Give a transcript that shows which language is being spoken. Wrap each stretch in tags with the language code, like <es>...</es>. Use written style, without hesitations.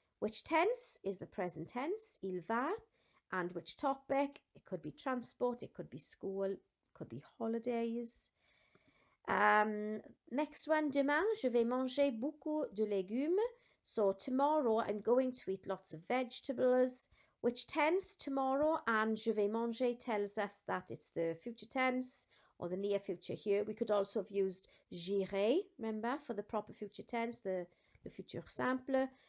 <en>Which tense is the present tense,</en> <fr>il va,</fr> <en>and which topic, it could be transport, it could be school, it could be holidays. Next one,</en> <fr>demain, je vais manger beaucoup de légumes.</fr> <en>So tomorrow I'm going to eat lots of vegetables. Which tense, tomorrow, and</en> <fr>je vais manger</fr> <en>tells us that it's the future tense or the near future here. We could also have used j'irai, remember, for the proper future tense, the futur simple.</en>